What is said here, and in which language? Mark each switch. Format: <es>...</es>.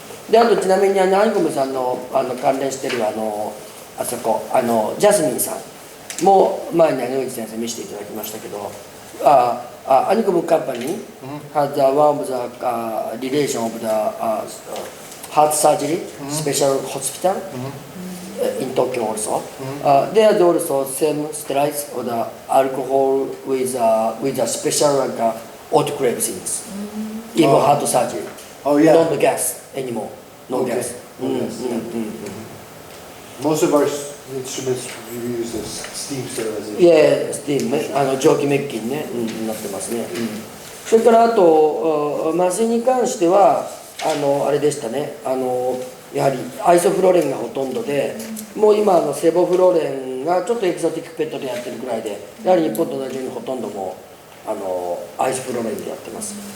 <ja>であとちなみにアニコムさんの関連してるあそこジャスミンさんも前に野口先生見せていただきましたけど、アニコムカンパニー</ja> <en>has one of the relation of the heart surgery special hospital in Tokyo also. There is also same steroids or the alcohol with a special like autoclave things. Even heart surgery. Oh yeah. No gas anymore. No Okay. gas. No gas, yeah. Most of our instruments we use as steam sterilization.</en> <ja>Yeah, steam 蒸気滅菌ね、なってますね。それからあと麻酔に関してはあれでしたね。やはりアイソフロレンがほとんどで、もう今セボフロレンがちょっとエキゾティックペットでやってるくらいで、やはり日本と同じようにほとんどもうアイソフロレンでやってます。</ja>